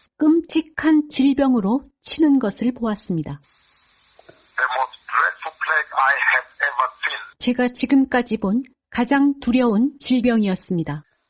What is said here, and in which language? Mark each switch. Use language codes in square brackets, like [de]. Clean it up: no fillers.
[ko] 끔찍한 질병으로 치는 것을 보았습니다. [en] the most dreadful plague I have ever seen. [ko] 제가 지금까지 본 가장 두려운 질병이었습니다.